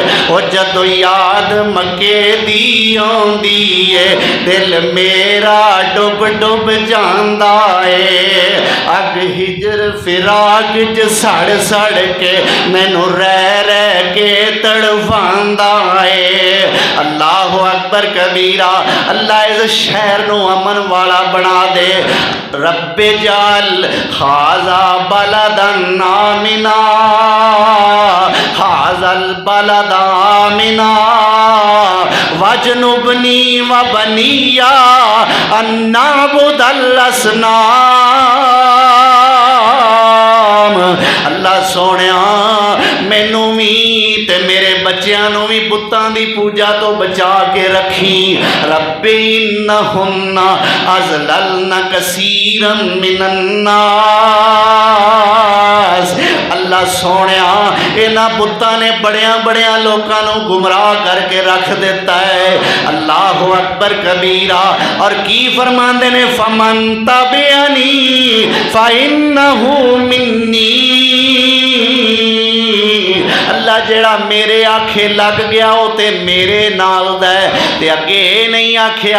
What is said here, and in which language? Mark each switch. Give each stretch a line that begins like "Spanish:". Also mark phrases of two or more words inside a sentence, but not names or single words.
Punjabi: ਓ ਜਦੋਂ ਯਾਦ ਮੱਕੇ ਦੀ ਆਉਂਦੀ ਹੈ ਦਿਲ ਮੇਰਾ ਡੁੱਬ ਡੁੱਬ ਜਾਂਦਾ ਹੈ। ਅੱਗ ਹਿਜਰ ਫ਼ਿਰਾਕ ਚ ਸੜ ਸੜ ਕੇ ਮੈਨੂੰ ਰਹਿ ਕੇ ਤੜਫਾਂਦਾ ਹੈ।
Arabic: الله أكبر كبيرا.
Punjabi: ਅੱਲਾਹ ਇਸ ਸ਼ਹਿਰ ਨੂੰ ਅਮਨ ਵਾਲਾ ਬਣਾ ਦੇ।
Arabic: رب اجعل هذا بلدا آمنا، هذا البلد آمنا واجنبني وبني أن نعبد الأصنام.
Punjabi: ਅੱਲਾਹ ਸੋਹਣਿਆ ਮੈਨੂੰ ਵੀ ਤੇ ਮੇਰੇ ਬੱਚਿਆਂ ਨੂੰ ਵੀ ਬੁਤਾਂ ਦੀ ਪੂਜਾ ਤੋਂ ਬਚਾ ਕੇ ਰੱਖੀਂ।
Arabic: رب إنهن أضللن كثيرا من الناس.
Punjabi: ਅੱਲਾਹ ਸੋਹਣਿਆ ਇਨ੍ਹਾਂ ਬੁਤਾਂ ਨੇ ਵੱਡਿਆਂ ਵੱਡਿਆਂ ਲੋਕਾਂ ਨੂੰ ਗੁਮਰਾਹ ਕਰਕੇ ਰੱਖ ਦਿੱਤਾ ਹੈ।
Arabic: الله أكبر كبيرا.
Punjabi: ਔਰ ਕੀ ਫ਼ਰਮਾਂਦੇ ਨੇ
Arabic: فمن تبعني فإنه مني.
Punjabi: ਅੱਲਾਹ ਜਿਹੜਾ ਮੇਰੇ ਆਖੇ ਲੱਗ ਗਿਆ ਉਹ ਤੇ ਮੇਰੇ ਨਾਲ ਦਾ ਤੇ ਅੱਗੇ ਨਹੀਂ ਆਖਿਆ।